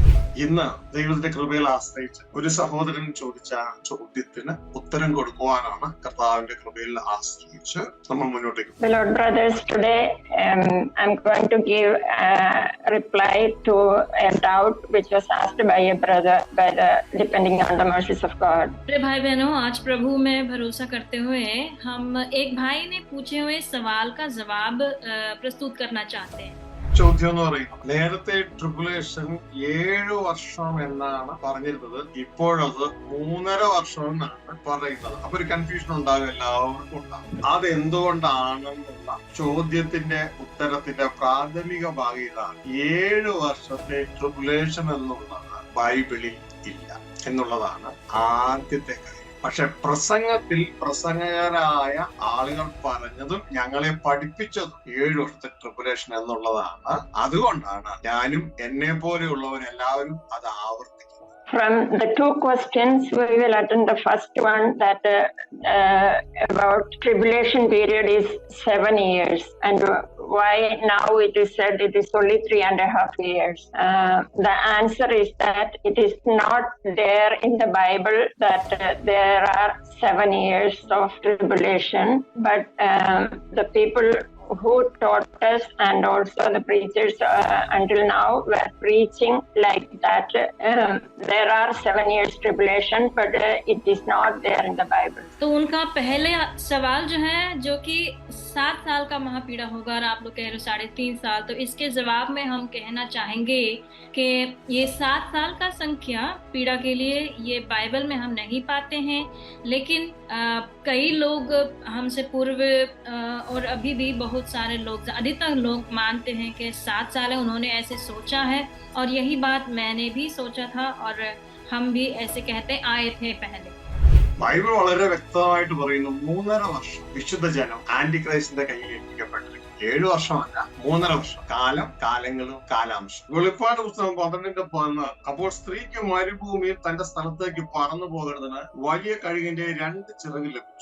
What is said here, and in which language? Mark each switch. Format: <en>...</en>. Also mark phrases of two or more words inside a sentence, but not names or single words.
<ml>ഇന്ന് ദൈവത്തിന്റെ കൃപയിൽ ആശ്രയിച്ച് ഒരു സഹോദരൻ ചോദിച്ച ചോദ്യത്തിന് ഉത്തരം കൊടുക്കുവാനാണ് കർത്താവിന്റെ കൃപയിൽ ആശ്രയിച്ച് നമ്മൾ മുന്നോട്ടേക്ക്.</ml> <en>Beloved brothers, today I'm going to give a reply to a doubt which was asked by a brother depending on the mercies of God.</en> <hi>भाई बहनों, आज प्रभु में भरोसा करते हुए हम एक भाई ने पूछे हुए सवाल का जवाब प्रस्तुत करना चाहते हैं.</hi> <ml>ചോദ്യം എന്ന് പറയുന്നത്, നേരത്തെ ട്രിബുലേഷൻ 7 വർഷം എന്നാണ് പറഞ്ഞിരുന്നത്, ഇപ്പോഴത് 3.5 വർഷം എന്നാണ് പറയുന്നത്. അപ്പൊ ഒരു കൺഫ്യൂഷൻ ഉണ്ടാകും, എല്ലാവർക്കും ഉണ്ടാകും. അതെന്തുകൊണ്ടാണെന്നുള്ള ചോദ്യത്തിന്റെ ഉത്തരത്തിന്റെ പ്രാഥമിക ഭാഗം ഇതാണ്: 7 വർഷത്തെ ട്രിബുലേഷൻ എന്നുള്ളത് ബൈബിളിൽ ഇല്ല എന്നുള്ളതാണ് ആദ്യത്തെ കാര്യം. പക്ഷെ പ്രസംഗത്തിൽ പ്രസംഗകരായ ആളുകൾ പറഞ്ഞതും ഞങ്ങളെ പഠിപ്പിച്ചതും 7 വർഷത്തെ ട്രിബുലേഷൻ എന്നുള്ളതാണ്. അതുകൊണ്ടാണ് ഞാനും എന്നെ പോലെയുള്ളവരെല്ലാവരും അത് ആവർത്തിക്കുന്നത്.</ml> <en>From the two questions, we will attend the first one, that about tribulation period is 7 years, and why now it is said it is only 3.5 years. The answer is that it is not there in the Bible that there are 7 years of tribulation, but the people who taught us and also the preachers until now were preaching like that there are 7 years tribulation, but it is not there in the Bible.</en> <hi>तो उनका पहले सवाल जो है, जो कि 7 साल का महापीड़ा होगा और आप लोग कह रहे हो 3.5 साल, तो इसके जवाब में हम कहना चाहेंगे कि ये 7 साल का संख्या पीड़ा के लिए ये बाइबल में हम नहीं पाते हैं, लेकिन कई लोग हमसे पूर्व और अभी भी बहुत सारे लोग, अधिकतर लोग मानते हैं कि 7 साल है, उन्होंने ऐसे सोचा है, और यही बात मैंने भी सोचा था और हम भी ऐसे कहते आए थे पहले.</hi> <ml>ബൈബിൾ വളരെ വ്യക്തമായിട്ട് പറയുന്നു, 3.5 വർഷം വിശുദ്ധ ജനം ആന്റി ക്രൈസ്റ്റിന്റെ കയ്യിൽ ഏൽപ്പിക്കപ്പെട്ടിരിക്കും. 7 വർഷമല്ല, 3.5 വർഷം. കാലം, കാലങ്ങളും കാലാംശം. വെളിപ്പാട് പുസ്തകം 12:11. അപ്പോൾ സ്ത്രീക്ക് മരുഭൂമിയിൽ തന്റെ സ്ഥലത്തേക്ക് പറന്നു പോകരുതെന്ന് വലിയ കഴുകിന്റെ 2 ചിറക് ലഭിച്ചു.</ml>